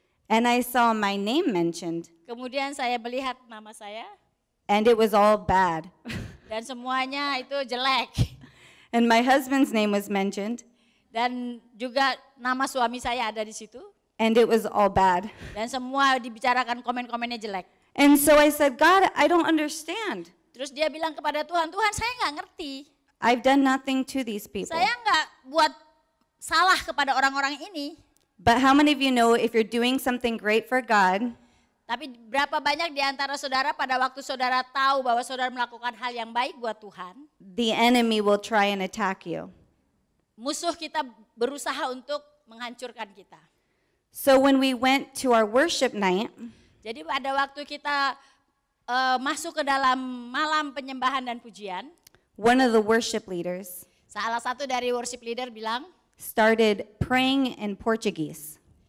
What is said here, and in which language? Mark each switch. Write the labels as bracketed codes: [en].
[en] and I saw my name mentioned, [id] kemudian saya melihat nama saya, [en] and it was all bad. [id] dan semuanya itu jelek. [en] And my husband's name was mentioned, [id] Dan juga nama suami saya ada di situ, [en] and it was all bad. [id] dan semua dibicarakan komen-komennya jelek. [en] And so I said, "God, I don't understand. [id] Terus dia bilang kepada Tuhan, Tuhan saya nggak ngerti, [en] I've done nothing to these people." [id] saya nggak buat salah kepada orang-orang ini. [en] But how many of you know if you're doing something great for God, [id] Tapi berapa banyak di antara saudara pada waktu saudara tahu bahwa saudara melakukan hal yang baik buat Tuhan, [en] the enemy will try and attack you? [id] musuh kita berusaha untuk menghancurkan kita. [en] So when we went to our worship night, [id] Jadi pada waktu kita masuk ke dalam malam penyembahan dan pujian, [en] one of the worship leaders [id] salah satu dari worship leader bilang, [en] started praying in Portuguese.